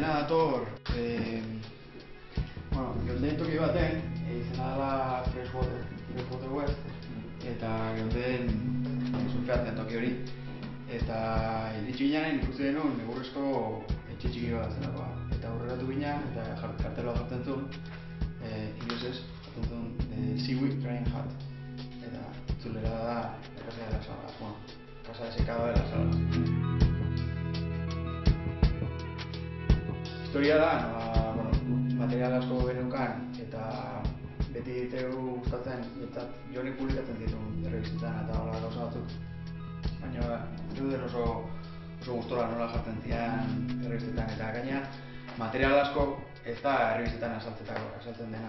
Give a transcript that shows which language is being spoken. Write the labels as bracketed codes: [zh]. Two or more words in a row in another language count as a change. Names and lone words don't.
[eu] nator, geunden toki baten, izena dela Freshwater West, eta geunden surfeatzen toki hori. Eta iritsi ginen ikusi genuen egurrezko etxe txiki bat zelakoa. Eta aurreratu ginen eta kartela jartzen zuen, inglesez, jartzen zuen Seaweed Drying Hut. Eta itzulera da [es] la casa de las algas, casa de secado de las algas. [eu] Historia da, material asko geneukan eta beti ditegu gustatzen, jonek publikatzen dituen errebistetan eta hola gauza batzuk. Baina zeuden oso gustora nola jartzen zian errebistetan eta gaina material asko ez da errebistetan azaltzen dena.